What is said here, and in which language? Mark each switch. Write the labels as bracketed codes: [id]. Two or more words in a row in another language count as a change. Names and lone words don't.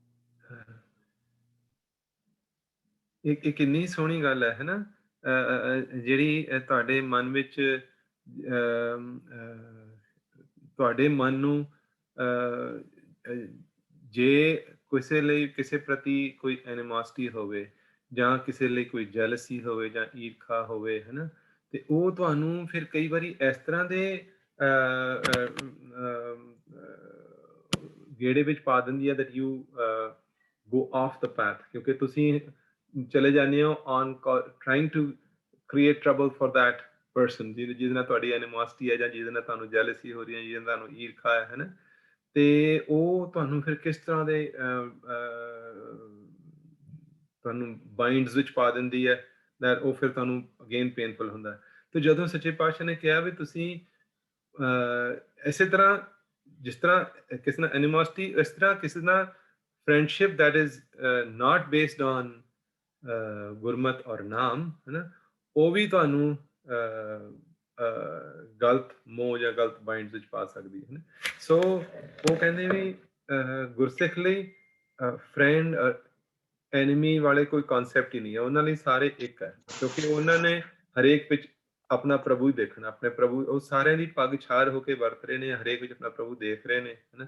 [pa] ਇਹ ਕਿੰਨੀ ਸੋਹਣੀ ਗੱਲ ਹੈ ਹਨਾ, ਜਿਹੜੀ ਤੁਹਾਡੇ ਮਨ ਵਿੱਚ ਤੁਹਾਡੇ ਮਨ ਨੂੰ ਜੇ ਕਿਸੇ ਲਈ ਕਿਸੇ ਪ੍ਰਤੀ ਕੋਈ ਐਨੀਮੋਸਿਟੀ ਹੋਵੇ ਜਾਂ ਕਿਸੇ ਲਈ ਕੋਈ ਜੈਲਸੀ ਹੋਵੇ ਜਾਂ ਈਰਖਾ ਹੋਵੇ ਹਨਾ, ਤੇ ਉਹ ਤੁਹਾਨੂੰ ਫਿਰ ਕਈ ਵਾਰੀ ਇਸ ਤਰ੍ਹਾਂ ਦੇ ਗੇੜੇ ਵਿੱਚ ਪਾ ਦਿੰਦੀ ਹੈ [en] that you go off the path, [pa] ਕਿਉਂਕਿ ਤੁਸੀਂ ਚਲੇ ਜਾਂਦੇ ਹੋ [en] on trying to create trouble for that person [pa] ਜਿਹਦੇ ਨਾਲ ਤੁਹਾਡੀ ਐਨੀਮੋਸਿਟੀ ਹੈ ਜਾਂ ਜਿਹਦੇ ਨਾਲ ਤੁਹਾਨੂੰ ਜੈਲਸੀ ਹੋ ਰਹੀ ਹੈ, ਜਿਹਦੇ ਨਾਲ ਤੁਹਾਨੂੰ ਈਰਖਾ ਹੈ ਹਨਾ, ਤੇ ਉਹ ਤੁਹਾਨੂੰ ਫਿਰ ਕਿਸ ਤਰ੍ਹਾਂ ਦੇ ਤੁਹਾਨੂੰ ਬਾਈਂਡਸ ਵਿੱਚ ਪਾ ਦਿੰਦੀ ਹੈ, ਉਹ ਫਿਰ ਤੁਹਾਨੂੰ [en] again painful [pa] ਹੁੰਦਾ। ਤੇ ਜਦੋਂ ਸੱਚੇ ਪਾਤਸ਼ਾਹ ਨੇ ਕਿਹਾ ਵੀ ਤੁਸੀਂ ਇਸੇ ਤਰ੍ਹਾਂ ਜਿਸ ਤਰ੍ਹਾਂ ਕਿਸੇ ਨਾਲ ਐਨੀਮੋਸਿਟੀ, ਇਸ ਤਰ੍ਹਾਂ ਕਿਸੇ ਨਾਲ [en] friendship that is not based on [pa] ਗੁਰਮਤ ਔਰ ਨਾਮ ਹਨਾ, ਉਹ ਵੀ ਤੁਹਾਨੂੰ ਗਲਤ ਮੋਹ ਜਾਂ ਗਲਤ ਬਾਈਂਡਸ ਵਿੱਚ ਪਾ ਸਕਦੀ ਹੈ। ਸੋ ਉਹ ਕਹਿੰਦੇ ਵੀ ਗੁਰਸਿੱਖ ਲਈ [en] friend enemy [pa] ਵਾਲੇ ਕੋਈ ਕਨਸੈਪਟ ਹੀ ਨਹੀਂ ਹੈ, ਉਹਨਾਂ ਲਈ ਸਾਰੇ ਇੱਕ ਹੈ, ਕਿਉਂਕਿ ਉਹਨਾਂ ਨੇ ਹਰੇਕ ਵਿੱਚ ਆਪਣਾ ਪ੍ਰਭੂ ਹੀ ਦੇਖਣਾ, ਆਪਣੇ ਪ੍ਰਭੂ, ਉਹ ਸਾਰਿਆਂ ਦੀ ਪੱਗ ਛਾਰ ਹੋ ਕੇ ਵਰਤ ਰਹੇ ਨੇ, ਹਰੇਕ ਵਿੱਚ ਆਪਣਾ ਪ੍ਰਭੂ ਦੇਖ ਰਹੇ ਨੇ ਹਨਾ।